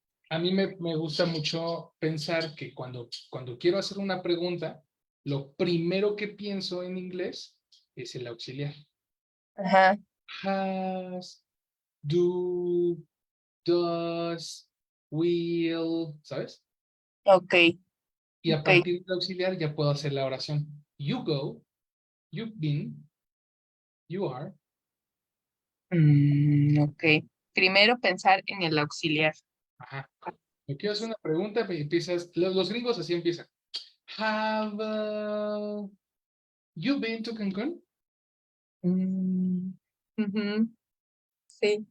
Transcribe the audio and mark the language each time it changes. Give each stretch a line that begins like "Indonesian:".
Spanish: A mí me gusta mucho pensar que cuando quiero hacer una pregunta, lo primero que pienso en inglés es el auxiliar. Ajá.
English: Has, do, does, will,
Spanish: ¿sabes?
English: Okay.
Spanish: Y a
English: Okay.
Spanish: partir del auxiliar ya puedo hacer la oración.
English: You go, you've been, you are. Okay.
Spanish: Primero pensar en el auxiliar. Ajá. Yo quiero hacer una pregunta, empiezas, los gringos así empiezan.
English: Have you been to Cancún?
Spanish: Ujú. Sí,